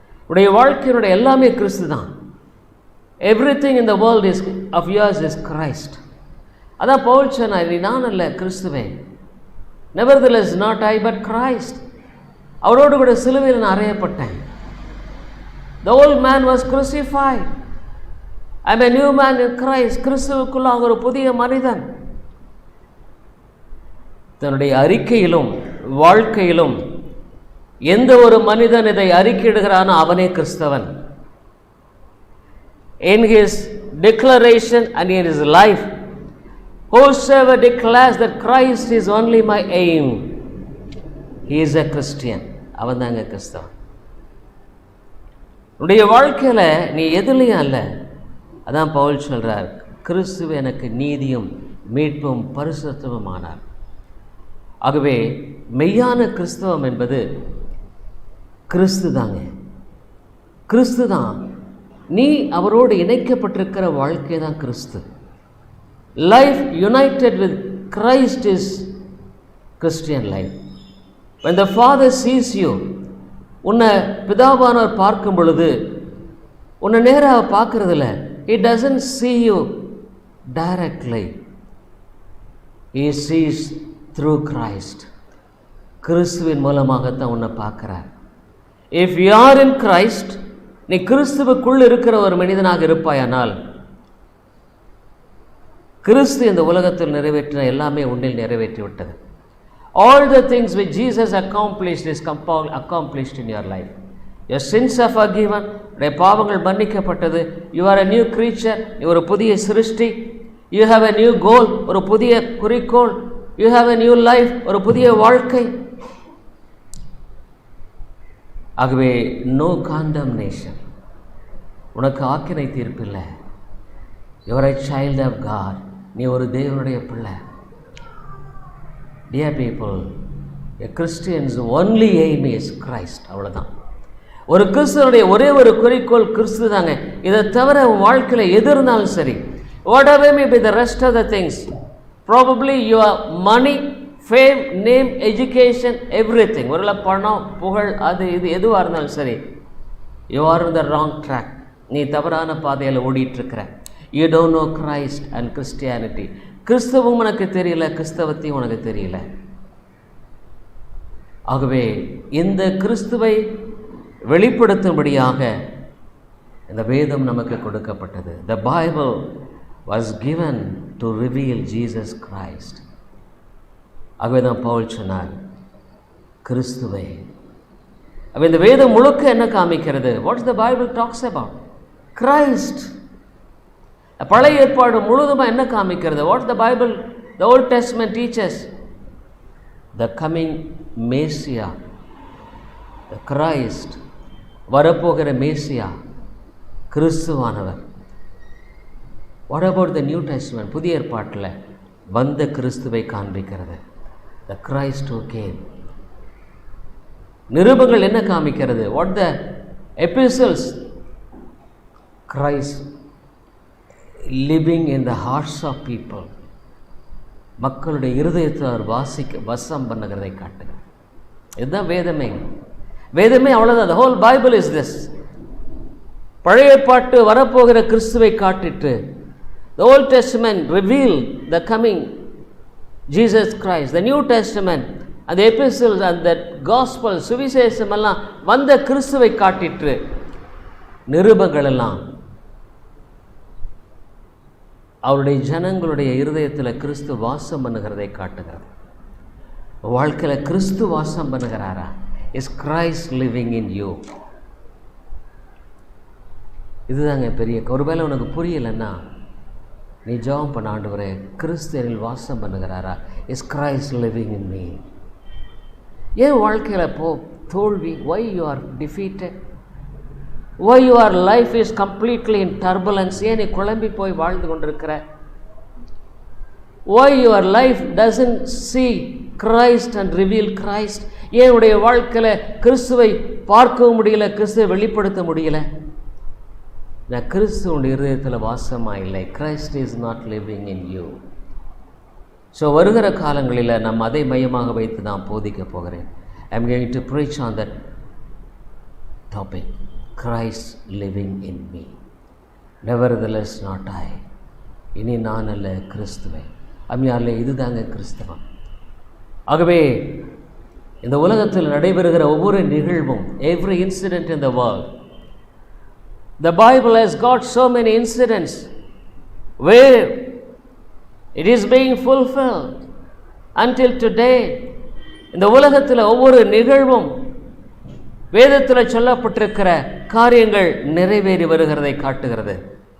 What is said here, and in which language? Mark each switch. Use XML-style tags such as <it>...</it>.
<ta>உடைய வாழ்க்கையினுடைய எல்லாமே கிறிஸ்து தான்.</ta> <en>Everything in the world is of yours is Christ.</en> <ta>அதான் பவுல் சொன்னார், நான் அல்ல கிறிஸ்துவே,</ta> <en>nevertheless not I but Christ.</en> <ta>அவரோடு கூட சிலுவையில் நான் அறையப்பட்டேன்.</ta> <en>The old man was crucified. I am a new man in Christ.</en> <ta>கிறிஸ்துவுக்குள்ளாக ஒரு புதிய மனிதன். தன்னுடைய அறிக்கையிலும் வாழ்க்கையிலும் எந்த ஒரு மனிதன் இதை அறிக்கையிடுகிறானோ அவனே கிறிஸ்தவன்.</ta> <en>In his declaration and in his life, whosoever declares that Christ is only my aim, he is a Christian.</en> <ta>அவன் தாங்க கிறிஸ்தவன். உன்னுடைய வாழ்க்கையில் நீ எதுலையும் அல்ல. அதான் பவுல் சொல்கிறார், கிறிஸ்துவ எனக்கு நீதியும் மீட்பும் பரிசுத்தமும் ஆனார். ஆகவே மெய்யான கிறிஸ்தவம் என்பது கிறிஸ்து தாங்க, கிறிஸ்து தான். நீ அவரோடு இணைக்கப்பட்டிருக்கிற வாழ்க்கை தான் கிறிஸ்து.</ta> <en>Life united with Christ is Christian life. when the father sees you,</en> <ta>உன்னை பிதாவானவர் பார்க்கும் பொழுது உன்னை நேராக பார்க்கறதில்ல.</ta> <en>he doesn't see you directly, he sees through Christ.</en> <ta>கிறிஸ்துவின் மூலமாகத்தான் உன்னை பார்க்கிறார்.</ta> <en>if you are in Christ,</en> <ta>நீ கிறிஸ்துவுக்குள் இருக்கிற ஒரு மனிதனாக இருப்பாயானால், கிறிஸ்து இந்த உலகத்தில் நிறைவேற்றின எல்லாமே உன்னில் நிறைவேற்றி விட்டது.</ta> <en>all the things which Jesus accomplished is accomplished in your life. your sins are forgiven,</en> <ta>உடைய பாவங்கள் மன்னிக்கப்பட்டது.</ta> <en>you are a new creature,</en> <ta>நீ ஒரு புதிய சிருஷ்டி.</ta> <en>you have a new goal,</en> <ta>ஒரு புதிய குறிக்கோள்.</ta> <en>you have a new life,</en> <ta>ஒரு புதிய வாழ்க்கை. ஆகவே</ta> <en>no condemnation,</en> <ta>உனக்கு ஆக்கினை தீர்ப்பில்லை.</ta> <en>you are a child of God,</en> <ta>நீ ஒரு தேவனுடைய பிள்ளை.</ta> <en>Dear people, a Christian's only aim is Christ.</en> <ta>அவ்வளோதான். ஒரு கிறிஸ்துவனுடைய ஒரே ஒரு குறிக்கோள் கிறிஸ்து தாங்க. இதை தவிர உன் வாழ்க்கையில் எது இருந்தாலும் சரி,</ta> <en>whatever may be the rest of the things, probably your money, fame, name, education, everything,</en> <ta>ஒருவேளை பணம், புகழ், அது இது எதுவாக இருந்தாலும் சரி,</ta> <en>you are in the wrong track.</en> <ta>நீ தவறான பாதையில் ஓடிட்டுருக்கிற.</ta> <en>you don't know Christ and Christianity.</en> <ta>கிறிஸ்தவம் உனக்கு தெரியல, கிறிஸ்தவத்தையும் உனக்கு தெரியல. ஆகவே இந்த கிறிஸ்துவை வெளிப்படுத்தும்படியாக இந்த வேதம் நமக்கு கொடுக்கப்பட்டது.</ta> <en>The Bible was given to reveal Jesus Christ.</en> <ta>ஆகவே தான் பவுல் சொன்னார், கிறிஸ்துவை. அப்போ இந்த வேதம் முழுக்க என்ன காமிக்கிறது?</ta> <en>What the Bible talks about? Christ.</en> <ta>பழைய ஏற்பாடு முழுவதுமாக என்ன காமிக்கிறது?</ta> <en>What the Bible, the Old Testament teaches? The coming Messiah, the Christ,</en> <ta>வரப்போகிற மேசியா, கிறிஸ்துவானவர்.</ta> <en>What about the New Testament?</en> <ta>புதிய ஏற்பாட்டில் வந்த கிறிஸ்துவை காண்பிக்கிறது.</ta> <en>The Christ who came.</en> <ta>நிருபங்கள் என்ன காமிக்கிறது?</ta> <en>What the epistles? Christ living in the hearts of people.</en> <ta>மக்களுடைய இருதயத்தை அவர் வசம் பண்ணுகிறதை காட்டுங்க. இதுதான் வேதமே. வேதமே அவ்வளோதான்.</ta> <en>The whole Bible is this.</en> <ta>பழைய பாட்டு வரப்போகிற கிறிஸ்துவை காட்டிட்டு,</ta> <en>the Old Testament revealed the coming Jesus Christ. The New Testament and the epistles and the gospel,</en> <ta>சுவிசேஷம் எல்லாம் வந்த கிறிஸ்துவை காட்டிட்டு, நிருபங்கள் எல்லாம் அவருடைய ஜனங்களுடைய இருதயத்தில் கிறிஸ்து வாசம் பண்ணுகிறதை காட்டுகிறது. வாழ்க்கையில் கிறிஸ்து வாசம் பண்ணுகிறாரா?</ta> <en>Is Christ living in you?</en> <ta>இதுதாங்க பெரிய. ஒருவேளை உனக்கு புரியலைன்னா நீ ஜெபம் பண்ண, ஆண்டவரே கிறிஸ்துவில் வாசம் பண்ணுகிறாரா?</ta> <en>Is Christ living in me?</en> <ta>ஏன் வாழ்க்கையில் தோல்வி?</ta> <en>Why you are defeated? Why your life is completely in turbulence?</en> <ta>ஏன் நீ குழம்பி போய் வாழ்ந்து கொண்டிருக்கிற?</ta> <en>Why your life doesn't see Christ and reveal Christ?</en> <ta>ஏன் உடைய வாழ்க்கையில் கிறிஸ்துவை பார்க்கவும் முடியல, கிறிஸ்துவை வெளிப்படுத்த முடியல? நான் கிறிஸ்துவனுடைய இருதயத்தில் வாசமாக இல்லை.</ta> <en>Christ is not living in you.</en> <ta>So வருகிற காலங்களில் நம்ம அதை மையமாக வைத்து நான் போதிக்க போகிறேன்.</ta> <en>I am going to preach on that topic, Christ living in me. Nevertheless not I.</en> <ta>இனி நான் அல்ல, கிறிஸ்துவை. அம்மையாலே இதுதாங்க கிறிஸ்தவம். ஆகவே இந்த உலகத்தில் நடைபெறுகிற ஒவ்வொரு நிகழ்வும்,</ta> <en>every incident in the world, the Bible has got so many incidents where it is being fulfilled until today.</en> <ta>இந்த உலகத்தில் ஒவ்வொரு நிகழ்வும் வேதத்தில் சொல்லப்பட்டிருக்கிற காரியங்கள் நிறைவேறி வருகிறதை காட்டுகிறது.</ta>